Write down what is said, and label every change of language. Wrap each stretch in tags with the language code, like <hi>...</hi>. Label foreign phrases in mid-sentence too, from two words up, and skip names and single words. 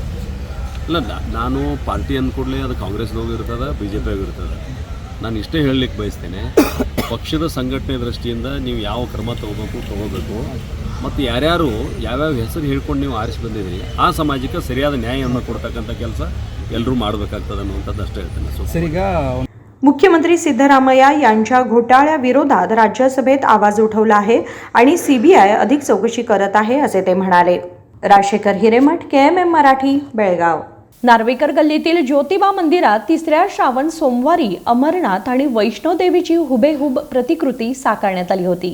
<kn>ಇಲ್ಲ, ನಾನು ಪಾರ್ಟಿ ಅಂದ್ಕೂಡಲೇ ಅದು ಕಾಂಗ್ರೆಸ್ನೋಗಿ ಇರ್ತದೆ, ಬಿ ಜೆ ಪಿಯಾಗೂ ಇರ್ತದೆ. ನಾನು ಇಷ್ಟೇ ಹೇಳಲಿಕ್ಕೆ ಬಯಸ್ತೇನೆ, ಪಕ್ಷದ ಸಂಘಟನೆ ದೃಷ್ಟಿಯಿಂದ ನೀವು ಯಾವ ಕ್ರಮ ತೊಗೋಬೇಕು ಮತ್ತು ಯಾರ್ಯಾರು ಯಾವ್ಯಾವ ಹೆಸರು ಹೇಳ್ಕೊಂಡು ನೀವು ಆರಿಸಿ ಬಂದಿದ್ದೀರಿ ಆ ಸಮಾಜಕ್ಕೆ ಸರಿಯಾದ ನ್ಯಾಯವನ್ನು ಕೊಡ್ತಕ್ಕಂಥ ಕೆಲಸ ಎಲ್ಲರೂ ಮಾಡಬೇಕಾಗ್ತದೆ ಅನ್ನುವಂಥದ್ದು ಅಷ್ಟೇ ಹೇಳ್ತೇನೆ. ಸರ್, ಈಗ</kn> <mr>मुख्यमंत्री सिद्धरामय्या यांच्या घोटाळ्याविरोधात राज्यसभेत आवाज उठवला आहे आणि सीबीआय अधिक चौकशी करत आहे असे ते म्हणाले. राजशेखर हिरेमठ, KMM मराठी, बेळगाव. नार्वेकर गल्लीतील ज्योतिबा मंदिरात 3ऱ्या श्रावण सोमवारी अमरनाथ आणि वैष्णोदेवीची हुबेहूब प्रतिकृती साकारण्यात आली होती.</mr>